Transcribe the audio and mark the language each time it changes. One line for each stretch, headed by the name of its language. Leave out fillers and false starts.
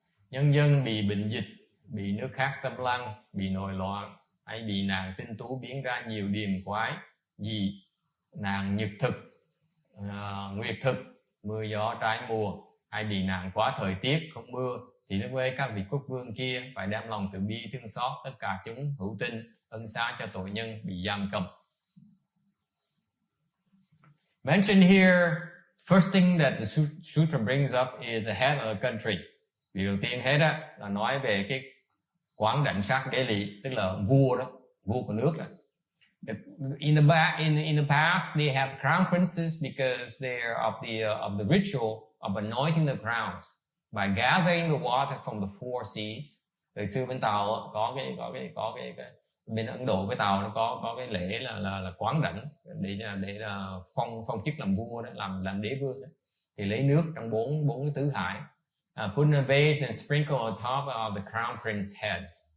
Vietnamese: Nhân dân bị bệnh dịch, bị nước khác xâm lăng, bị nội loạn, hay bị nạn tinh tú biến ra nhiều điềm quái, vì nạn nhật thực, nguyệt thực, mưa gió trái mùa, hay bị nạn quá thời tiết không mưa, thì đối với các vị quốc vương kia phải đem lòng từ bi thương xót tất cả chúng hữu tình, ân xá cho tội nhân bị giam cầm.
English: Mentioned here, first thing that the sutra brings up is the head of the country.
Vietnamese: Vì đầu tiên hết á là nói về cái quán đảnh sát đế lỵ, tức là vua đó, vua của nước đó.
English: In the past, they have crown princes because they are of the ritual of anointing the crowns by gathering the water from the four seas.
Vietnamese: Thời xưa bên Tàu có cái bên Ấn Độ với Tàu nó có cái lễ là quán đảnh để là phong chức làm vua đó, làm đế vương đó. Thì lấy nước trong bốn cái tứ hải.
English: Put in a vase and sprinkle on top of the crown prince heads.